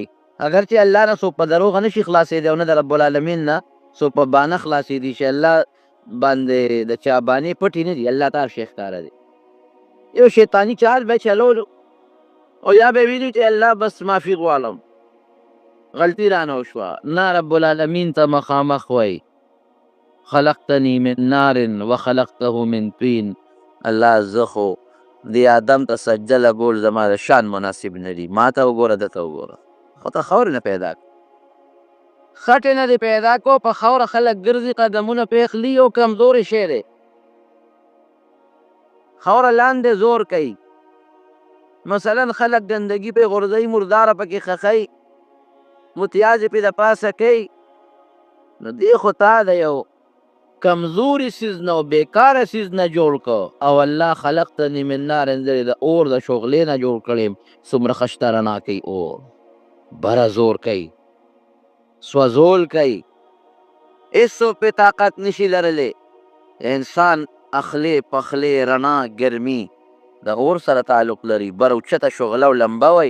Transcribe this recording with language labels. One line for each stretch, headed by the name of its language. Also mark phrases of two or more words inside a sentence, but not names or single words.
Pashto: اگر چې الله نه څوک په دروغه نشي خلاصېدی او نه د رب العالمین نه څوک په بانه خلاصېدي چې الله باندې د چا بانې پټې نه دي، الله ته هر شی ښکاره دی. یو شیطاني چال به چلولو او یا به ویلي چې الله بس معافي غواړم، غلطي رانه وشوه. نه، رب العالمین ته مخامخ وایي
Arabic: خلقتنی من نار وخلقته من طین،
Pashto: الله زه خو دې آدم ته سجده لګول زما د شان مناسب نه دي، ما ته وګوره ده ته وګوره. خو ته خاورې نه پیدا کړ، خټې نه دې پیدا کو، په خاوره خلک ګرځي قدمونه پې اخلي، یو کمزورې شی دی. خاوره لاندې زور کوي، مثلا خلک ګندګي پې غورځوي، مرداره پکې خښوي، متیازې پې د پاسه کوي. نو دې خو تا د یو کمزوري سیز نه او بیکاره سیز نه جوړ که، او الله
Arabic: خلقتنی من نار
Pashto: انځلې د اور د شغلې نه جوړ کړی. څومره خشته رڼا کوي اور، بره زور کوي، سوځول کوي، هېڅوک پې طاقت نشي لرلی. انسان اخلی پخلی رڼا ګرمي د اور سره تعلق لري، بر اوچته شغله او لمبه وی.